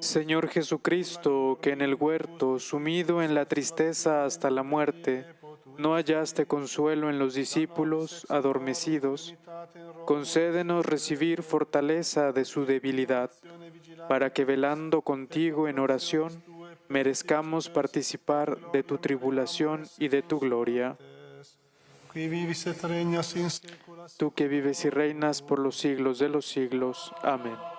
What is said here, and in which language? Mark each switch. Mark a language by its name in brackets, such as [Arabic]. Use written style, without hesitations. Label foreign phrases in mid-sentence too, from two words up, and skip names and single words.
[Spanish] Señor Jesucristo, que en el huerto, sumido en la tristeza hasta la muerte, no hallaste consuelo en los discípulos adormecidos, concédenos recibir fortaleza de su debilidad, para que velando contigo en oración, merezcamos participar de tu tribulación y de tu gloria. [Latin] Qui vivis et regnas in saecula. [Spanish] Tú que vives y reinas por los siglos de los siglos. Amén.